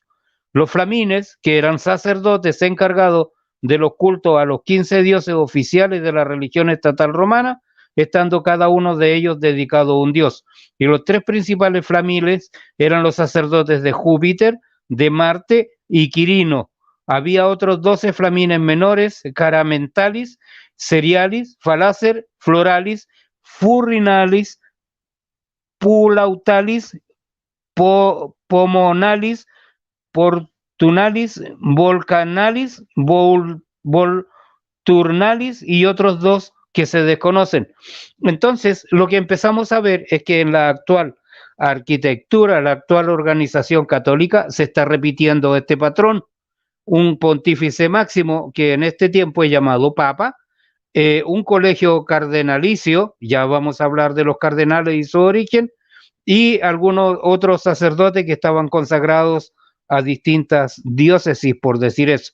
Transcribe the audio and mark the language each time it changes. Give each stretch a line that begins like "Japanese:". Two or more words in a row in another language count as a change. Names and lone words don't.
Spanish: Los flamines, que eran sacerdotes encargados de los cultos a los 15 dioses oficiales de la religión estatal romana, estando cada uno de ellos dedicado a un dios. Y los 3 principales flamines eran los sacerdotes de Júpiter, de Marte y Quirino. Había otros 12 flamines menores: Caramentalis, Serialis, Falacer, Floralis, Furrinalis, Pulautalis, Pomonalis, Portunalis, Volcanalis, Volturnalis y otros 2 que se desconocen. Entonces, lo que empezamos a ver es que en la actual arquitectura, la actual organización católica, se está repitiendo este patrón. Un pontífice máximo, que en este tiempo es llamado Papa, un colegio cardenalicio, ya vamos a hablar de los cardenales y su origen, y algunos otros sacerdotes que estaban consagrados a distintas diócesis, por decir eso.